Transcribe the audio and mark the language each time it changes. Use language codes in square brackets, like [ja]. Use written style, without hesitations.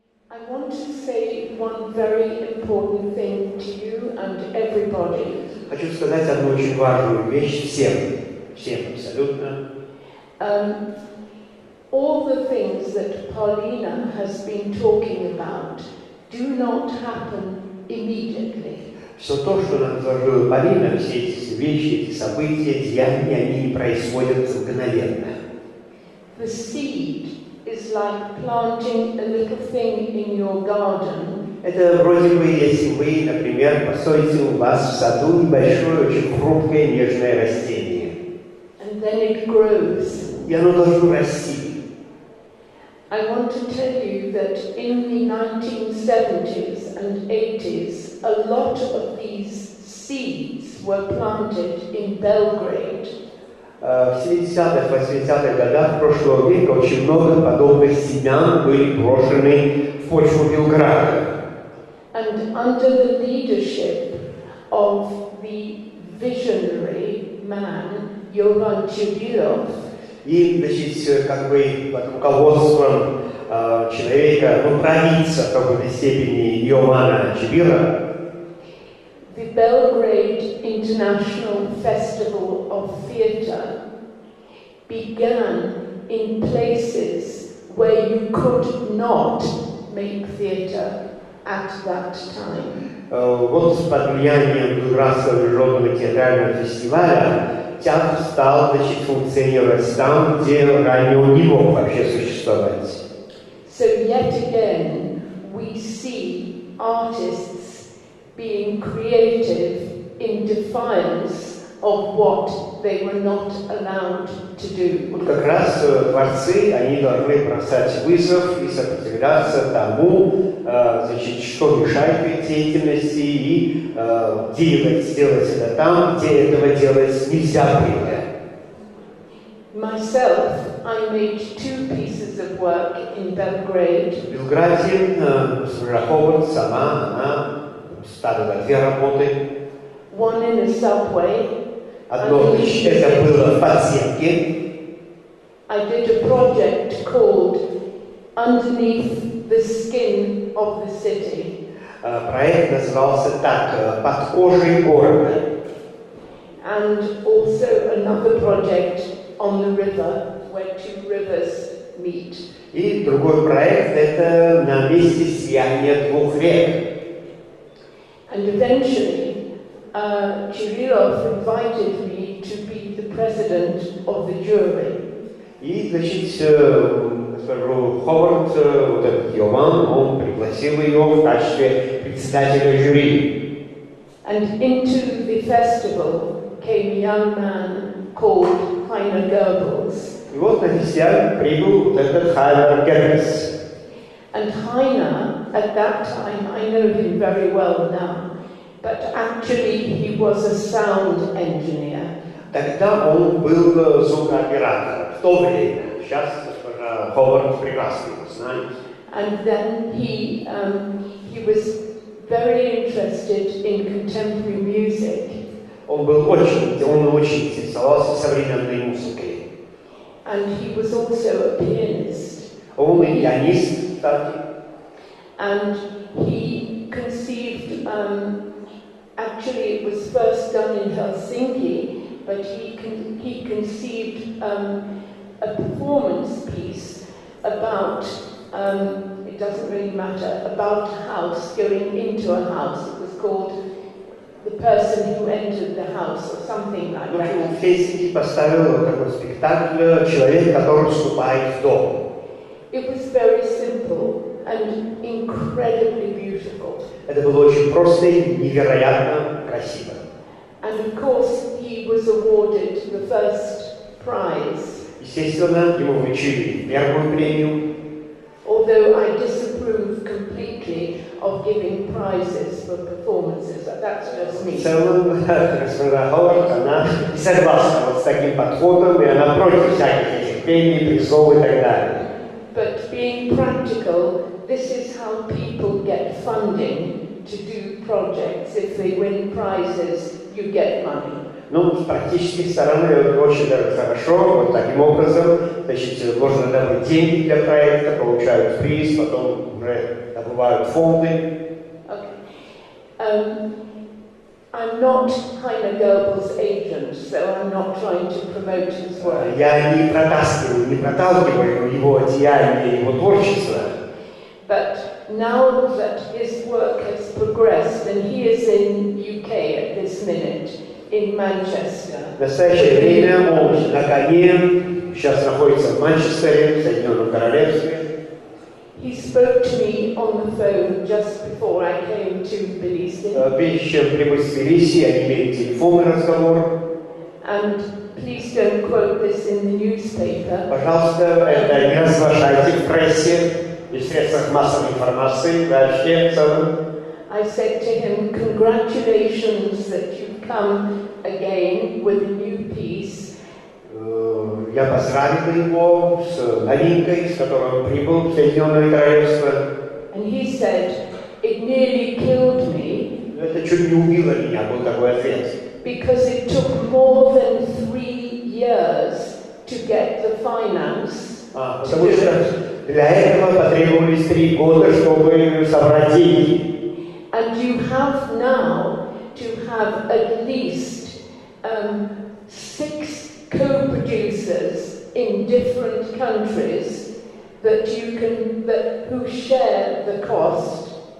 [en] I want to say one very important thing to you and everybody. [ru] Хочу сказать одну очень важную вещь всем абсолютно. [en] All the things that Paulina has been talking about do not happen immediately. [ru] Все то, что нам изложила Полина, все эти вещи, эти события, деяния, они не происходят мгновенно. [en] The seed is like planting a little thing in your garden. [ru] Это вроде бы, если вы, например, построите у вас в саду небольшое, очень хрупкое, нежное растение. [en] And then it grows. [ru] И оно должно расти. [en] I want to tell you that in the 1970s and 80s, a lot of these seeds were planted in Belgrade. [ru] В 70-х, 80-х годах прошлого века очень много подобных семян были брошены в почву Белграда. [en] And under the leadership of the visionary man, Jovan Chudilov, [ru] И, значит, как бы под руководством человека, ну, провидца в какой-то степени Йоанна Чибира, [en] the Belgrade International Festival of Theatre began in places where you could not make theatre at that time. [ru] Вот под влиянием Белградского международного театрального фестиваля театр стал, значит, функционировать там, где ранее он не мог вообще существовать. [en] So yet again, we see artists being creative in defiance of what they were not allowed to do. [ru] Вот как раз творцы, они должны бросать вызов и сопротивляться тому, значит, что мешает их деятельности, и сделать это там, где этого делать нельзя было. [en] Myself, I made 2 pieces of work in Belgrade. [ru] В Белграде Памела Howard сама, она ставила 2 работы. [en] One in a subway. [ru] Одно, значит, это было в подземке. [en] I did a project called Underneath the Skin of the City. [ru] Проект назывался так, «Под кожей города». [en] And also another project on the river, where 2 rivers meet. [ru] И другой проект – это на месте слияния 2 рек. [en] And eventually, Kirillov invited me to be the president of the jury. [ru] И, значит, госпожу Ховард, вот этот Йован, он пригласил ее в качестве председателя жюри. [en] And into the festival came a young man called Heiner Goebbels. [ru] И вот на фестиваль прибыл вот этот Хайнер Геббельс. [en] And Heiner, at that time, I know him very well now, but actually he was a sound engineer. [ru] Тогда он был звукооператором в то время. Сейчас госпожа Ховард прекрасно его знает. [en] And then he was very interested in contemporary music. [ru] Он очень интересовался современной музыкой. [en] And he was also a pianist. [ru] Он и пианист, кстати. [en] And he conceived, actually it was first done in Helsinki, but he conceived a performance piece about, it doesn't really matter, about a house, going into a house. It was called The Person Who Entered the House, or something like that. [ru] В Хельсинки поставил такой спектакль «Человек, который вступает в дом». [en] It was very simple and incredibly beautiful. [ru] Это было очень просто и невероятно красиво. [en] And of course, he was awarded the first prize. [ru] Естественно, ему вручили первую премию. [en] Although I disapprove completely of giving prizes for performances, that's just me. [ru] В целом, госпожа Ховард, она не согласна вот с таким подходом, и она против всяких этих премий, призов и так далее. [en] But being practical, this is how people get funding to do projects. If they win prizes, you get money. [ru] Ну, с практической стороны это очень даже хорошо. Вот таким образом, значит, можно добыть деньги для проекта, получают приз, потом уже добывают фонды. [en] Okay. I'm not Heiner Goebbels' agent, so I'm not trying to promote his work. [ru] Я не проталкиваю его деяния, его творчество. [en] But now that his work has progressed, and he is in UK at this minute, in Manchester. [ru] В настоящее время он на коне, сейчас находится в Манчестере, в Соединенном Королевстве. [en] He spoke to me on the phone just before I came to Tbilisi. [ru] Прежде чем прибыть в Тбилиси, они имели телефонный разговор. [en] And please don't quote this in the newspaper. [ru] Пожалуйста, это не разглашайте в прессе и в средствах массовой информации, вообще в целом. [en] I said to him, congratulations that you've come again with a new piece. [ru] Я поздравил его с новинкой, с которой он прибыл в Соединенное Королевство. [en] And he said, it nearly killed me. [ru] Это чуть не убило меня, был такой ответ. [en] Because it took more than 3 years to get the finance. [ru] Потому что для этого потребовались 3 года, чтобы собрать деньги. [en] And you have now to have at least 6 co-producers in different countries who share the cost.